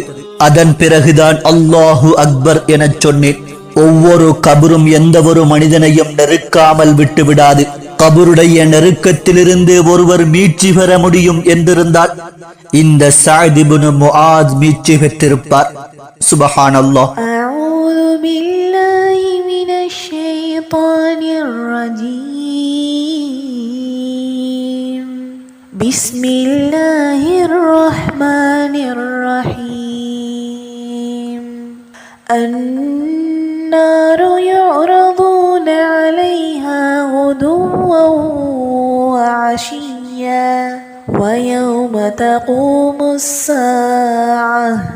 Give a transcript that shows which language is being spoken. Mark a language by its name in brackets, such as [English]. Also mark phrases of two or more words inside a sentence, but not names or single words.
[Tamil] அதன் பிறகுதான் [Arabic] الله أكبر [Tamil] எனச் சொன்னேன். ஒவ்வொரு கபரும் எந்த ஒரு மனிதனையும் நெருக்காமல் விட்டுவிடாது. கபருடைய நெருக்கத்திலிருந்து ஒருவர் மீட்சி பெற முடியும் என்றிருந்தால் இந்த சஅத் இப்னு முஆத் மீட்சி பெற்றிருப்பார். சுப்ஹானல்லாஹ். [Arabic] أعوذ بالله من الشيطان الرجيم. بسم الله الرحمن الرحيم. النار يعرضون عليها غدوا وعشيا ويوم تقوم الساعة